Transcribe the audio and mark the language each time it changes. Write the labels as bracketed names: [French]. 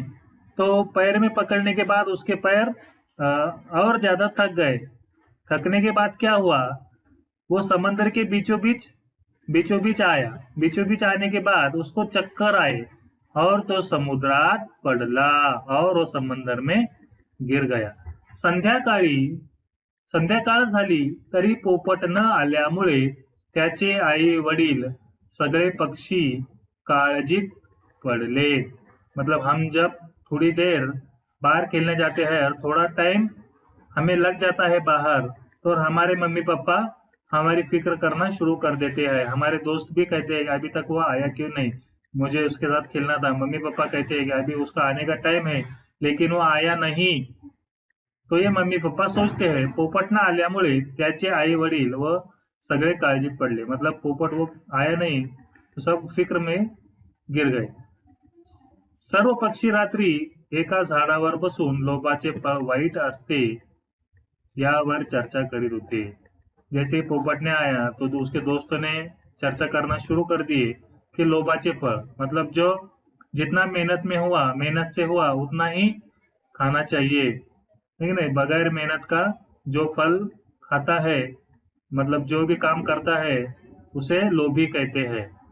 [Hindi] तो पैर में पकड़ने के बाद उसके पैर और ज्यादा थक गए. थकने के बाद क्या हुआ, वो समंदर के बीचों बीच आया. बीचों बीच आने के बाद उसको चक्कर आए और [Marathi] तो समुद्रात पडला [Hindi] और वो समंदर में गिर गया. [Marathi] संध्याकाळी संध्याकाळ झाली तरी पोपट न आल्यामुळे त्याचे आई वडील सगळे पक्षी काळजीत पड़ले। [Hindi] मतलब हम जब थोड़ी देर बाहर खेलने जाते हैं और थोड़ा टाइम हमें लग जाता है बाहर, तो हमारे मम्मी पापा हमारी फिक्र करना शुरू कर देते हैं। हमारे दोस्त भी कहते हैं अभी तक वो आया क्यों नहीं, मुझे उसके साथ खेलना था। मम्मी पापा कहते हैं कि अभी उसका आने का टाइम है लेकिन वो आया नहीं। तो ये मम्मी पप्पा सोचते हैं [Marathi] पोपट न आल्यामुळे त्याचे आई वडील व सगळे काळजीत पडले। [Hindi] मतलब पोपट वो आया नहीं तो सब फिक्र में गिर गए। [Marathi] सर्व पक्षी रात्री एका झाडावर बसून लोभाचे फळ वाईट असते यावर चर्चा करीत होते। [Hindi] जैसे पोपट ने आया तो उसके दोस्तों ने चर्चा करना शुरू कर दिए कि [Marathi] लोभाचे फळ [Hindi] मतलब जो जितना मेहनत से हुआ उतना ही खाना चाहिए, ठीक है नहीं। बगैर मेहनत का जो फल खाता है, मतलब जो भी काम करता है उसे लोभी कहते हैं।